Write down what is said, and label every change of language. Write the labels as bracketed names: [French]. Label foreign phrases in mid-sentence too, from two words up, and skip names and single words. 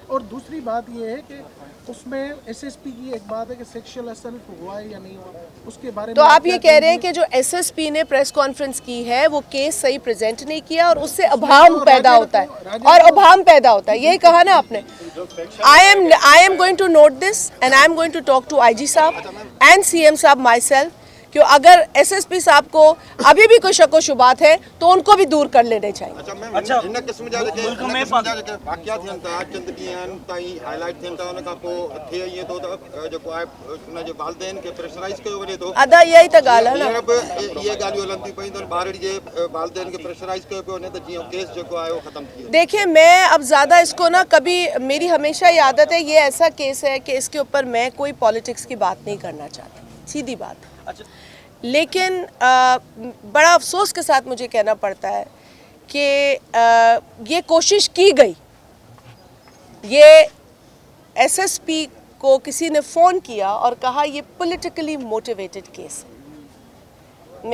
[Urdu] اور دوسری بات یہ ہے کہ اس میں ایس ایس پی کی ایک بات ہے کہ [English] sexual assault [Urdu] ہوا ہے یا نہیں ہوا، اس کے بارے میں تو آپ یہ کہہ رہے ہیں کہ جو ایس ایس پی نے [English] press conference [Urdu] کی ہے وہ کیس صحیح پریزنٹ نہیں کیا اور اس سے ابہام پیدا ہوتا ہے، یہی کہا نا آپ نے. [English] I am going to note this and I am going to talk to IG sahab and CM sahab myself, [Urdu] کہ اگر ایس ایس پی صاحب کو ابھی بھی کوئی شک و شبہات ہے تو ان کو بھی دور کر لینے چاہیے. [Sindhi] अच्छा इन किस्म जा मुल्क में वाक़या थियन था चंद ॾींहं ताईं हाईलाइट थियन था, उन खां पोइ थिए इएं थो त जेको आहे उन जे वालिदैन खे प्रेशराइज़ कयो वञे थो। अदा यही त ॻाल्हि आहे न, इहे ॻाल्हियूं हलनि थियूं पयूं त ॿारड़ी जे वालिदैन खे प्रेशराइज़ कयो पियो वञे त जीअं केस जेको आहे उहो ख़तमु थी। [Urdu] دیکھیے، میں اب زیادہ اس کو نا، کبھی میری ہمیشہ یہ عادت ہے، یہ ایسا کیس ہے کہ اس کے اوپر میں کوئی پولیٹکس کی بات نہیں کرنا چاہتی، سیدھی بات. اچھا، لیکن بڑا افسوس کے ساتھ مجھے کہنا پڑتا ہے کہ یہ کوشش کی گئی یہ ایس ایس پی کو کسی نے فون کیا اور کہا یہ [English] politically motivated case [Urdu] ہے.